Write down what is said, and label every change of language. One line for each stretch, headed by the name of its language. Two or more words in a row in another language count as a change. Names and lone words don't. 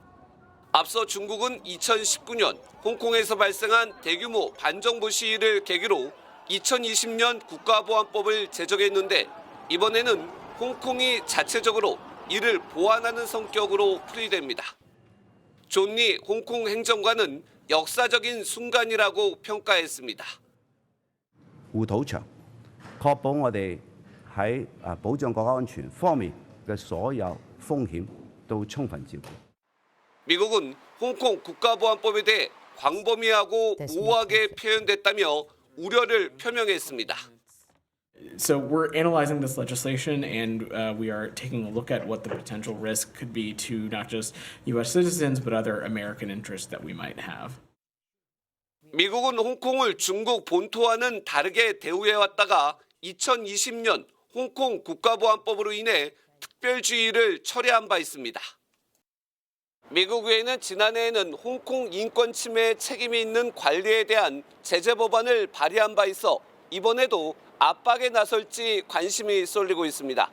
Korean: 앞서 중국은 2019년 홍콩에서 발생한 대규모 반정부 시위를 계기로 2020년 국가보안법을 제정했는데 이번에는 홍콩이 자체적으로 이를 보완하는 성격으로 풀이됩니다. 존 리 홍콩 행정관은 역사적인 순간이라고 평가했습니다.
Cantonese: 護土牆，確保我哋喺保障國家安全方面嘅所有風險都充分照顧。
Korean: 미국은 홍콩 국가보안법에 대해 광범위하고 모호하게 표현됐다며 우려를 표명했습니다.
English: So we're analyzing this legislation, and we are taking a look at what the potential risk could be to not just U.S. citizens, but other American interests that we might have.
Korean: 미국은 홍콩을 중국 본토와는 다르게 대우해왔다가 2020년 홍콩 국가보안법으로 인해 특별주의를 철회한 바 있습니다. 미국 외에는 지난해에는 홍콩 인권 침해에 책임이 있는 관리에 대한 제재 법안을 발의한 바 있어 이번에도 압박에 나설지 관심이 쏠리고 있습니다.